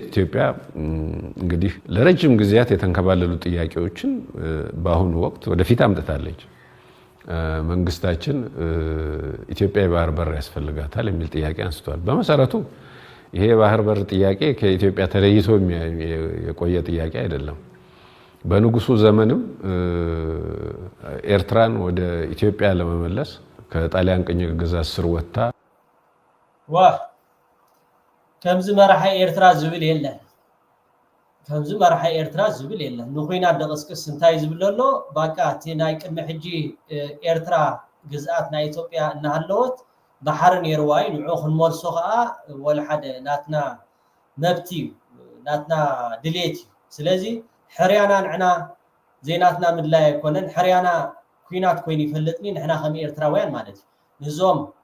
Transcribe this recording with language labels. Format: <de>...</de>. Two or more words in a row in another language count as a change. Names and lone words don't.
<am>ኢትዮጵያ እንግዲህ ለረጅም ጊዜያት የተንከባለሉ ጥያቄዎችን በአሁኑ ወቅት ወደፊት አምጥታለች መንግስታችን ኢትዮጵያ የባህር በር ያስፈልጋታል የሚል ጥያቄ አንስቷል በመሰረቱ ይሄ የባህር በር ጥያቄ ከኢትዮጵያ ተለይቶ የቆየ ጥያቄ አይደለም በንጉሱ ዘመንም ኤርትራን ወደ ኢትዮጵያ ለመመለስ ከጣሊያን ቅኝ ግዛት ስር ወጣ</am> <ti>ከምዚ መራሒ ኤርትራ ዝብል የለን ንኹናት ደቅስቅስ እንታይ ዝብል ኣሎ ባቃ እቲ ናይ ቅድሚ ሕጂ ኤርትራ ግዝአት ናይ ኢትዮጵያ እናሃለወት ባሕር ነይርዋ ንዑ ክንመልሶ ከዓ ወላ ሓደ ናትና መብቲ ናትና ድሌት ስለዚ ሕርያና ንዕና ዜናትና ምድላይ ኣይኮነን ሕርያና ኩናት ኮይኑ ይፈልጥኒ ንሕና ከም ኤርትራውያን ማለት ንዞም</ti>